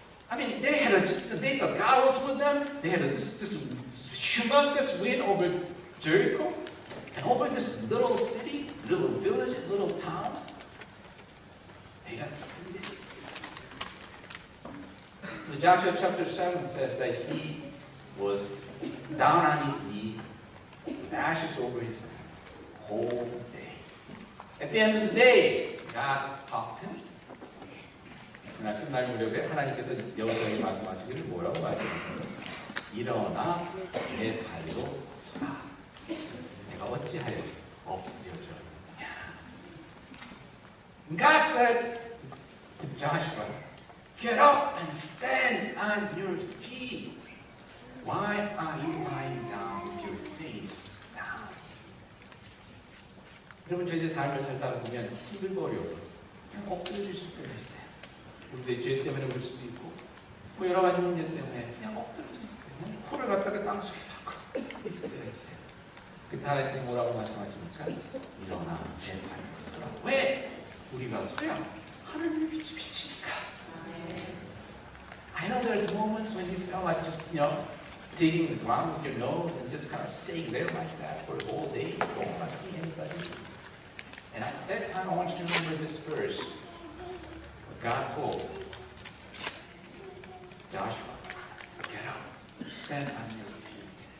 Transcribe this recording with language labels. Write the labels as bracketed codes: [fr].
[en] They thought God was with them. They had this humongous win over Jericho, and over this little city, little village, little town. They got defeated. So Joshua chapter 7 says that he was down on his knee, with ashes over his head, the whole day. At the end of the day, God talked to him. [ko] 그날 끝날 무렵에 하나님께서 여호수아에게 말씀하시기를 뭐라고 말씀하셨어요? 일어나 내 발로 서라. 내가 어찌하여 엎드려졌느냐. [en] God said to Joshua, get up and stand on your feet. Why are you lying down with your face down? [ko] 여러분 저희 삶을 살다 보면 힘들고 어려워서 그냥 엎드려주실 때가 있어요. 우리 죄 때문에 그럴 수도 있고 여러 가지 문제 때문에 그냥 엎드려져 있을 때 그냥 코를 갖다가 땅속에 박고 있을 때가 있어요. 그때 하나님께서 뭐라고 말씀하십니까? 일어나 내 발로 서라. 왜? 우리가 서야 하나님의 빛이 비치니까. [en] I know there's moments when you feel like just digging the ground with your nose and just kind of staying there like that for the whole day. You don't want to see anybody. And at that time I want you to remember this verse. God told Joshua, get up, stand on your feet.